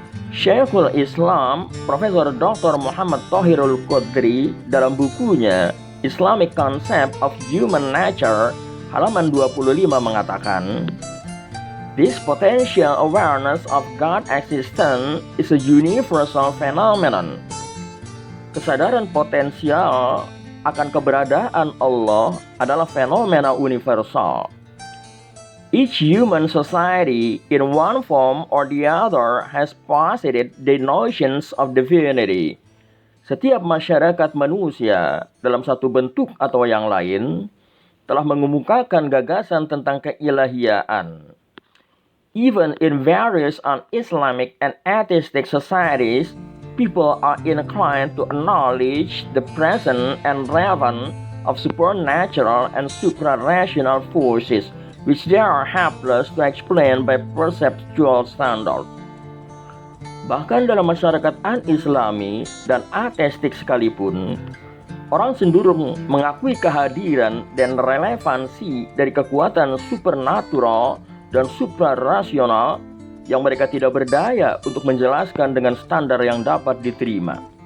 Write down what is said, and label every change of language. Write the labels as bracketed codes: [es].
[id] Syekhul Islam Profesor Dr. Muhammad Thohirul Qudri dalam bukunya Islamic Concept of Human Nature halaman 25 mengatakan, [en] "This potential awareness of God existence is a universal phenomenon." [id] Kesadaran potensial akan keberadaan Allah adalah fenomena universal. [en] Each human society in one form or the other has posited the notions of divinity. [id] Setiap masyarakat manusia dalam satu bentuk atau yang lain telah mengemukakan gagasan tentang keilahian. [en] Even in various un-Islamic and atheistic societies, people are inclined to acknowledge the presence and relevance of supernatural and supra-rational forces which they are helpless to explain by perceptual standards. [id] Bahkan dalam masyarakat un-Islami dan ateistik sekalipun, orang cenderung mengakui kehadiran dan relevansi dari kekuatan supernatural dan suprarasional yang mereka tidak berdaya untuk menjelaskan dengan standar yang dapat diterima.